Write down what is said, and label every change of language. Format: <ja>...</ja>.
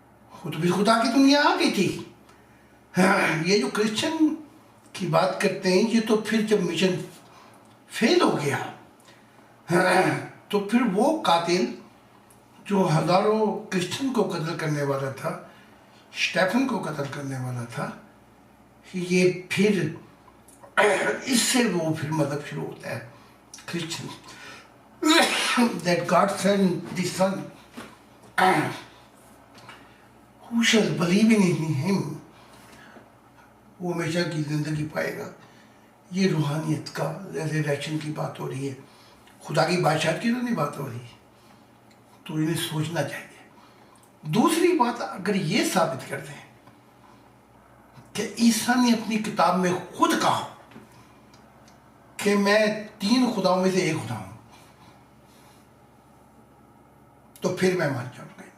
<ur>خود بھی خدا کی دنیا آ گئی تھی. یہ جو کرسچن کی بات کرتے ہیں یہ تو پھر جب مشن فیل ہو گیا تو پھر وہ قاتل جو ہزاروں کرسچن کو قتل کرنے والا تھا, اسٹیفن کو قتل کرنے والا تھا, یہ پھر اس سے وہ پھر مذہب شروع ہوتا ہے Christian.</ur> <en>That God sent the Son, who shall believe in him,</en> <ur>وہ ہمیشہ کی زندگی پائے گا. یہ روحانیت کا ریزریکشن کی بات ہو رہی ہے, خدا کی بادشاہت کی تو نہیں بات ہو رہی, تو انہیں سوچنا چاہیے. دوسری بات, اگر یہ ثابت کر دیں کہ عیسیٰ نے اپنی کتاب میں خود کہا کہ میں 3 خداؤں میں سے ایک خدا ہوں, تو پھر میں مان جاؤں گا.</ur>